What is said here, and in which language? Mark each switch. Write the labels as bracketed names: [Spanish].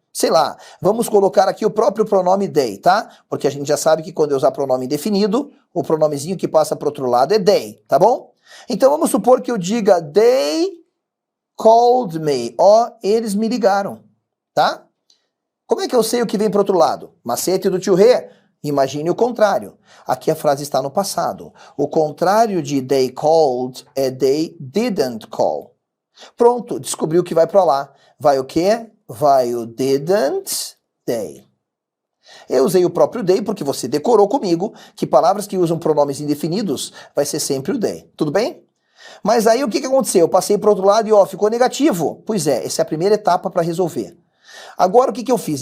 [Portuguese] Sei lá, vamos colocar aqui o próprio pronome they, tá? Porque a gente já sabe que quando eu usar pronome indefinido, o pronomezinho que passa para o outro lado é they, tá bom? Então vamos supor que eu diga [English] they called me, [Portuguese] ó, eles me ligaram. Tá? Como é que eu sei o que vem para o outro lado? Macete do tio Rê? Imagine o contrário. Aqui a frase está no passado. O contrário de [English] they called é they didn't call. [Portuguese] Pronto, descobriu que vai para lá. Vai o quê? Vai o [English] didn't they. [Portuguese] Eu usei o próprio they porque você decorou comigo que palavras que usam pronomes indefinidos vai ser sempre o they. Tudo bem? Mas aí o que aconteceu? Eu passei para o outro lado e ó, ficou negativo. Pois é, essa é a primeira etapa para resolver. Agora o que eu fiz?